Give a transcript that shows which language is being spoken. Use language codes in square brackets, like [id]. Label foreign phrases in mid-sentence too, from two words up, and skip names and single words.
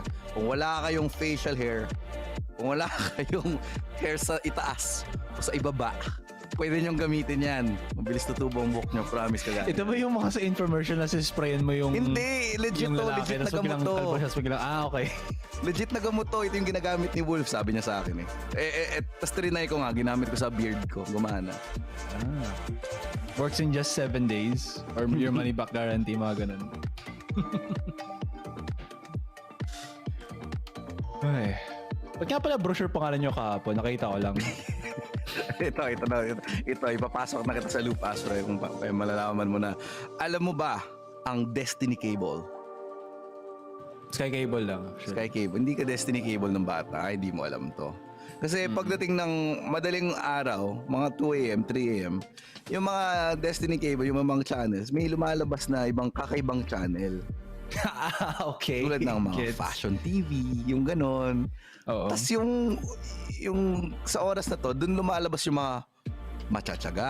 [tl] Kung wala kayong [en] facial hair, [tl] kung wala kayong hair sa itaas o sa ibaba, pwede nyong gamitin yan. Mabilis tutubo ang buhok nyo, promise ka gano'n. Ito ba yung mga sa infomercial na sprayan mo yung... Hindi, legit to, legit na gamot to. Okay. Legit na gamot to, ito yung ginagamit ni Wolf, sabi niya sa akin eh. Tas trinay ko nga, ginamit ko sa beard ko, gumana. [en] Works in just 7 days or your money back guarantee, [tl] mga ganun. Ay. Ba't nga pala brochure pangalan nyo kahapon? Nakita ko lang. Ito, ipapasok na kita sa loop, Astro, kung malalaman mo na. Alam mo ba ang Destiny Cable? Sky Cable lang. Sure. Sky Cable. Hindi ka Destiny Cable ng bata. Ay, hindi mo alam to. Kasi pagdating ng madaling araw, mga 2 a.m., 3 a.m., yung mga Destiny Cable, yung mga channels, may lumalabas na ibang kakaibang channel. Okay. Tulad ng mga fashion TV, yung ganon. Tapos yung sa oras na to, dun lumalabas yung mga matsatsaga.